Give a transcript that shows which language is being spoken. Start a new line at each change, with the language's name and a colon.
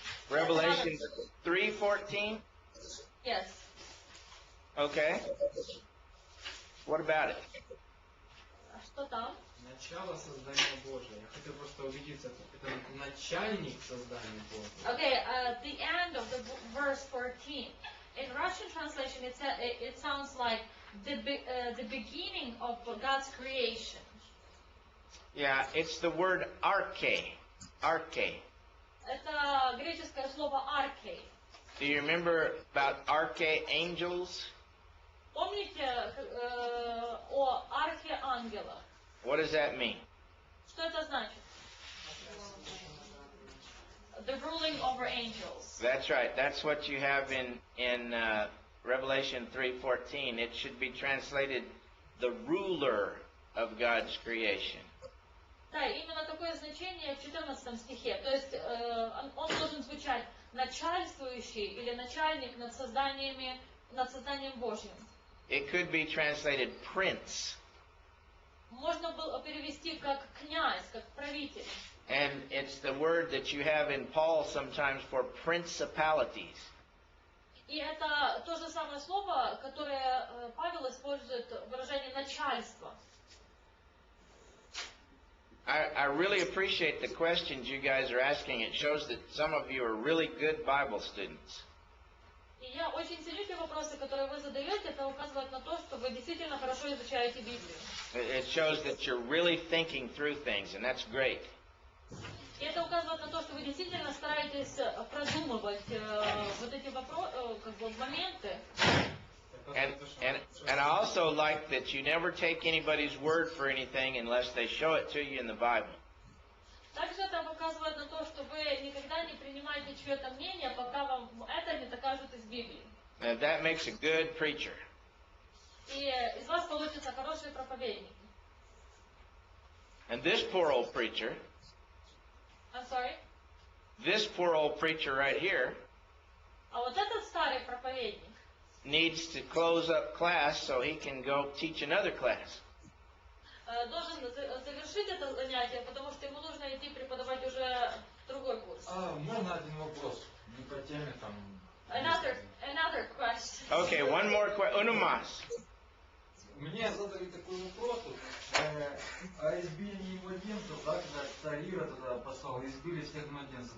English: Revelation 3:14? Yes. Okay. What about it?
Russian: А что там? Начало создания Божьего. Я хотел просто убедиться, это начальник создания Божьего.
English: Okay, the end of the verse 14. In Russian translation, it sounds like the beginning of God's creation. Yeah, it's the word arche. Arche.
Russian: Это греческое слово arche.
English: Do you remember about archangels?
Russian: Помните о архиангелах?
English: What does that mean?
Russian: Что это значит?
English: The ruling over angels. That's right. That's what you have in Revelation 3:14. It should be translated the ruler of God's creation.
Russian: Да, именно такое значение в 14 стихе. То есть он должен звучать начальствующий или начальник над созданием Божьим.
English: It could be translated prince.
Russian: Можно было перевести как князь, как правитель.
English: And it's the word that you have in Paul sometimes for principalities.
Russian: И это то же самое слово, которое Павел использует в выражении начальства.
English: I really appreciate the questions you guys are asking. It shows that some of you are really good Bible students.
Russian: И я очень ценю те вопросы, которые вы задаете. Это указывает на то, что вы действительно хорошо изучаете Библию.
English: It shows that you're really thinking through things, and that's great.
Russian: И это указывает на то, что вы действительно стараетесь продумывать вот эти моменты.
English: And I also like that you never take anybody's word for anything unless they show it to you in the Bible.
Russian: Также это указывает на то, что вы никогда не принимаете чье-то мнение, пока вам это не докажут из Библии.
English: That makes a good preacher.
Russian: И из вас получится хороший проповедник.
English: And this poor old preacher, I'm sorry? this poor old preacher right here,
Russian: А вот этот старый проповедник
English: needs to close up class so he can go teach another class.
Russian: Должен завершить это занятие, потому что ему нужно идти преподавать уже другой курс. Можно один вопрос? Не по теме там.
English: Another question. Okay, one more question.
Spanish: Uno más.
Russian: Мне задали такой вопрос о избиении младенцев, да, когда царь Ирод тогда послал, избили всех младенцев.